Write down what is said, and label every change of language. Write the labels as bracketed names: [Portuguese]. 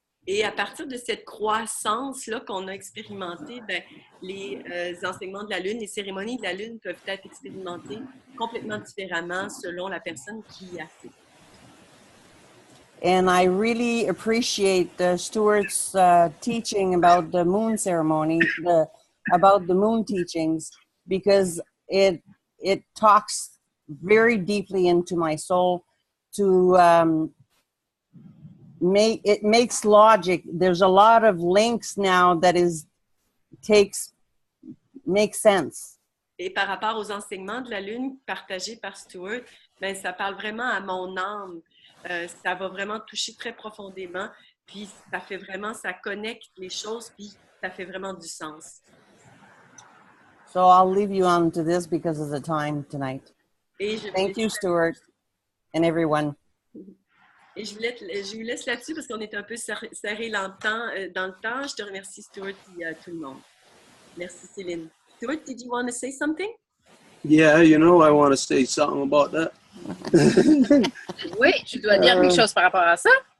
[French] Et à partir de cette croissance-là qu'on a expérimentée, ben, les enseignements de la Lune, les cérémonies de la Lune peuvent être expérimentées complètement différemment selon la personne qui y assiste. [English] And I really appreciate Stuart's teaching about the moon ceremony, about the moon teachings, because it talks very deeply into my soul to it makes logic. There's a lot of links now that makes sense. [French] Et par rapport aux enseignements de la Lune partagés par Stuart, ben, ça parle vraiment à mon âme. Ça va vraiment toucher très profondément. Puis ça connecte les choses, puis ça fait vraiment du sens. [English] So I'll leave you on to this because of the time tonight. Thank you, Stuart, and everyone. [French] Et je vous laisse là-dessus parce qu'on est un peu serré dans le temps. Je te remercie, Stuart, et tout le monde. Merci, Céline. [English] Stuart, did you want to say something? Yeah, you know, I want to say something about that. [French] Oui, je dois dire quelque chose par rapport à ça.